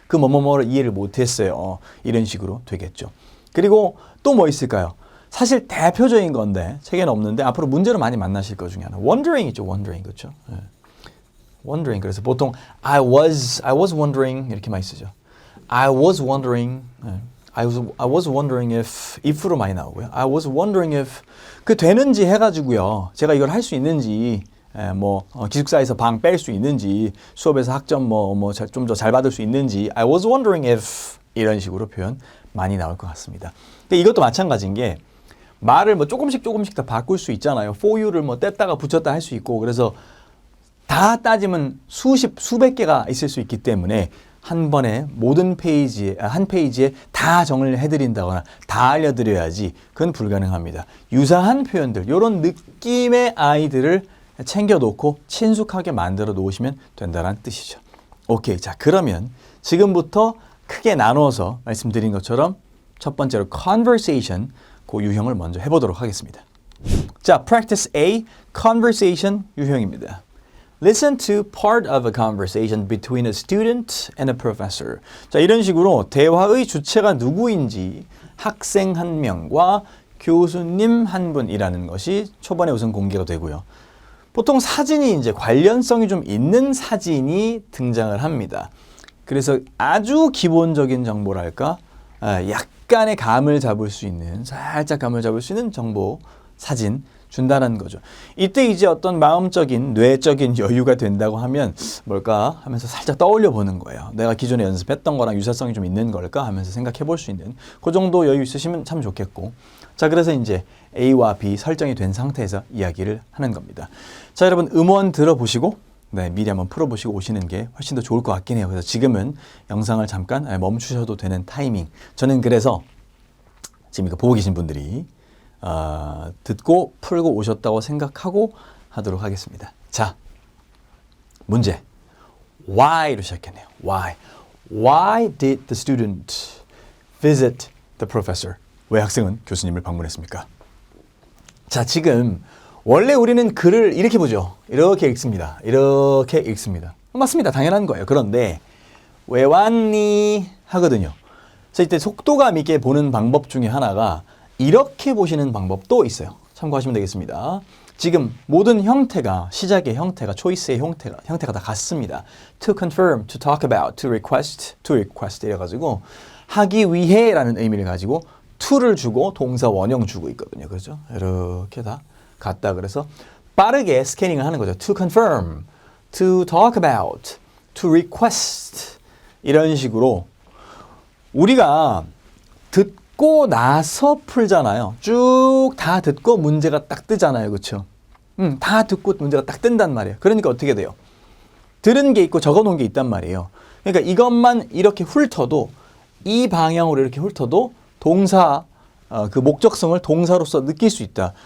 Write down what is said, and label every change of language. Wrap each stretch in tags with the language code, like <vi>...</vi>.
<ko>그 뭐뭐뭐를 이해를 못했어요. 이런 식으로 되겠죠. 그리고 또 뭐 있을까요? 사실 대표적인 건데 책에는 없는데 앞으로 문제로 많이 만나실 것 중에 하나. wondering 있죠. wondering 그렇죠. wondering 그래서 보통</ko> <en>I was wondering</en> <ko>이렇게 많이 쓰죠.</ko> <en>I was wondering I was wondering if로</en> <ko>많이 나오고요.</ko> <en>I was wondering if</en> <ko>그 되는지 해가지고요. 제가 이걸 할 수 있는지 기숙사에서 방 뺄 수 있는지 수업에서 학점 좀 더 잘 받을 수 있는지</ko> <en>I was wondering if</en> <ko>이런 식으로 표현 많이 나올 것 같습니다. 근데 이것도 마찬가지인 게 말을 조금씩 다 바꿀 수 있잖아요. for you를 뗐다가 붙였다 할 수 있고 그래서 다 따지면 수백 개가 있을 수 있기 때문에 한 번에 모든 한 페이지에 다 정리를 해드린다거나 다 알려드려야지 그건 불가능합니다. 유사한 표현들 이런 느낌의 아이들을 챙겨놓고 친숙하게 만들어 놓으시면 된다는 뜻이죠. 오케이. 자, 그러면 지금부터 크게 나눠서 말씀드린 것처럼 첫 번째로 conversation 그 유형을 먼저 해보도록 하겠습니다. 자, practice A, conversation 유형입니다.</ko> <en>Listen to part of a conversation between a student and a professor.</en> <ko>자, 이런 식으로 대화의 주체가 누구인지 학생 한 명과 교수님 한 분이라는 것이 초반에 우선 공개가 되고요. 보통 사진이 이제 관련성이 좀 있는 사진이 등장을 합니다. 그래서 아주 기본적인 정보랄까, 약간의 감을 잡을 수 있는, 살짝 감을 잡을 수 있는 정보, 사진 준다는 거죠. 이때 이제 어떤 마음적인, 뇌적인 여유가 된다고 하면 뭘까 하면서 살짝 떠올려 보는 거예요. 내가 기존에 연습했던 거랑 유사성이 좀 있는 걸까 하면서 생각해 볼 수 있는 그 정도 여유 있으시면 참 좋겠고. 자, 그래서 이제 A와 B 설정이 된 상태에서 이야기를 하는 겁니다. 자, 여러분 음원 들어보시고 미리 한번 풀어보시고 오시는 게 훨씬 더 좋을 것 같긴 해요. 그래서 지금은 영상을 잠깐 멈추셔도 되는 타이밍. 저는 그래서 지금 이거 보고 계신 분들이 듣고 풀고 오셨다고 생각하고 하도록 하겠습니다. 자, 문제. Why로 시작했네요. Why?</ko> <en>Why did the student visit the professor?</en> <ko>왜 학생은 교수님을 방문했습니까? 자, 지금 원래 우리는 글을 이렇게 보죠. 이렇게 읽습니다. 이렇게 읽습니다. 맞습니다. 당연한 거예요. 그런데 왜 왔니? 하거든요. 그래서 이때 속도감 있게 보는 방법 중에 하나가 이렇게 보시는 방법도 있어요. 참고하시면 되겠습니다. 지금 모든 형태가, 시작의 형태가, 초이스의 형태가 다 같습니다.</ko> <en>To confirm, to talk about, to request</en> <ko>이래가지고 하기 위해 라는 의미를 가지고 to를 주고 동사 원형 주고 있거든요. 그렇죠? 이렇게 다 같다. 그래서 빠르게 스캐닝을 하는 거죠.</ko> <en>To confirm, to talk about, to request</en> <ko>이런 식으로 우리가 듣고 나서 풀잖아요. 쭉 다 듣고 문제가 딱 뜨잖아요. 그렇죠? 다 듣고 문제가 딱 뜬단 말이에요. 그러니까 어떻게 돼요? 들은 게 있고 적어놓은 게 있단 말이에요. 그러니까 이것만 이렇게 훑어도 이 방향으로 이렇게 훑어도 동사 그 목적성을 동사로서 느낄 수 있다.</ko>